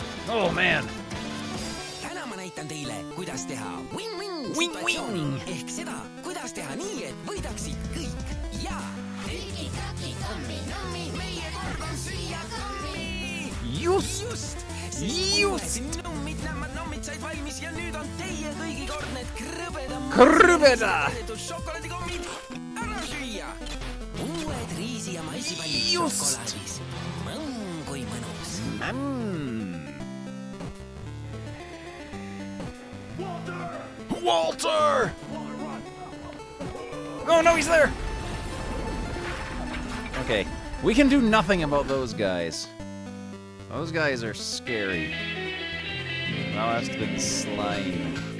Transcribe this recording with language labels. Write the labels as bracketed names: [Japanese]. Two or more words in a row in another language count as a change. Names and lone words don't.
[English] Oh man. [Estonian] täna ma näitan teile, kuidas teha win-win situatsiooni ehk seda, kuidas teha nii, et võidaksid kõik ja tiki-taki kammi-nammi, meie kord on süüa kammi. Just. Nummid, nämmad, nommid said valmis ja nüüd on teie kõigi kord need krõbeda šokolaadikommid ära süüa. Uued riisi- ja maissipallid šokolaadis. Kui mõnus. Walter! [English] Oh no, he's there! Okay, we can do nothing about those guys. Those guys are scary. Thou hast been slain.